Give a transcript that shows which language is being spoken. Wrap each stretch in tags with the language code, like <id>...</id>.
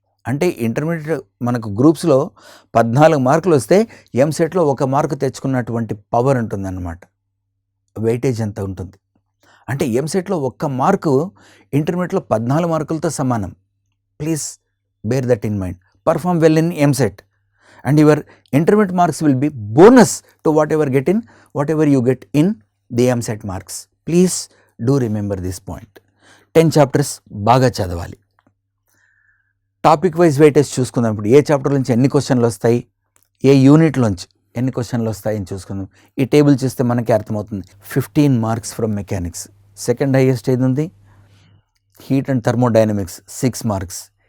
<te>అంటే ఇంటర్మీడియట్ మనకు గ్రూప్స్లో 14 మార్కులు వస్తే ఎంసెట్లో 1 మార్కు తెచ్చుకున్నటువంటి పవర్ ఉంటుందన్నమాట. వెయిటేజ్ ఎంత ఉంటుంది అంటే ఎంసెట్లో 1 మార్కు ఇంటర్మీడియట్లో 14 మార్కులతో సమానం.</te> <en>Please bear that in mind. Perform well in EAMCET and your intermediate marks will be bonus to whatever you get in the MSET marks. Please do remember this point.</en> <te>10 chapters బాగా చదవాలి. Topic wise weightage చూసుకుందాం. ఇప్పుడు ఏ chapter నుంచి ఎన్ని క్వశ్చన్లు వస్తాయి, ఏ యూనిట్లోంచి ఎన్ని క్వశ్చన్లు వస్తాయని చూసుకుందాం. ఈ టేబుల్ చూస్తే మనకి అర్థమవుతుంది.</te> <en>15 marks from mechanics.</en> <te>Second highest ఏది ఉంది, హీట్ అండ్ థర్మోడైనమిక్స్ 6 మార్క్స్.</te>